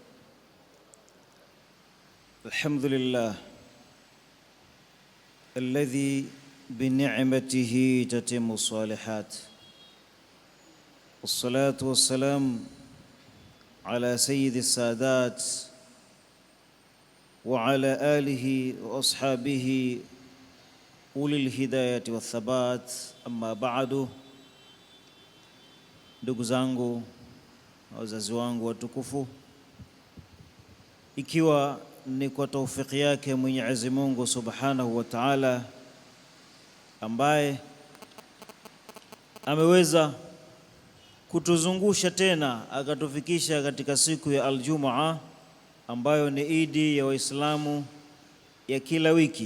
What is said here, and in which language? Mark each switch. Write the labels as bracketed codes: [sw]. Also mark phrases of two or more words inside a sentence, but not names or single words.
[ar] الحمد لله الذي بنعمته تتم الصالحات، والصلاة والسلام على سيد السادات وعلى آله وأصحابه أولي الهداية والثبات. أما بعد، [sw] ndugu zangu na wazazi wangu watukufu, ikiwa ni kwa taufiki yake Mwenyezi Mungu [ar] سبحانه وتعالى [sw] ambaye ameweza kutuzungusha tena akatufikisha katika siku ya Aljumaa ambayo ni Idi ya Waislamu ya kila wiki.